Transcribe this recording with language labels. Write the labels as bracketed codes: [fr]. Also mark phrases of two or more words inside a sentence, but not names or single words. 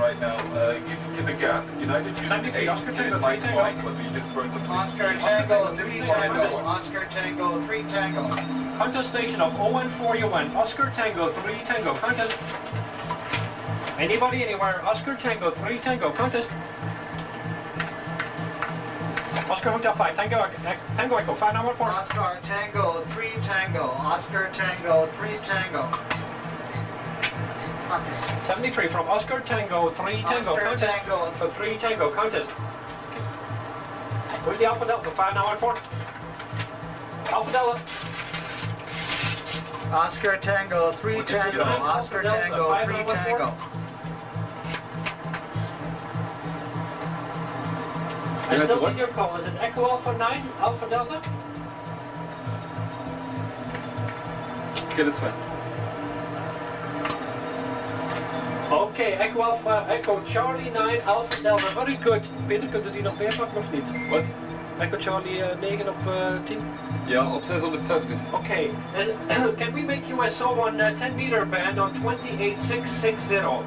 [en] Right now, give a gap. United United 8. Oscar Tango 3 Tango. But we just burned the Oscar Tango 3 Tango. Oscar Tango 3 Tango. Contest station of ON4UN. Oscar Tango 3 Tango. Contest. Anybody anywhere? Oscar Tango 3 Tango. Contest. Oscar Hotel 5 Tango Tango Echo 5914. Oscar Tango 3 Tango. Oscar Tango 3 Tango. 73 from Oscar Tango 3 Tango. Oscar Contest. Tango 3 Tango. Contest. Where's the Alpha Delta 5914? Alpha Delta. Oscar Tango 3 Tango. Oscar Tango 3 Tango. I still need your call. Is it Echo Alpha 9, Alpha Delta? Okay, that's fine. Okay, Echo Alpha, Echo Charlie 9, Alpha Delta. Very good. [nl] Peter, kunt u die nog meepakken of niet? Wat? Echo Charlie 9 op 10? Ja, op 660. Okay. [en] Can we make USO on 10 meter band on 28660?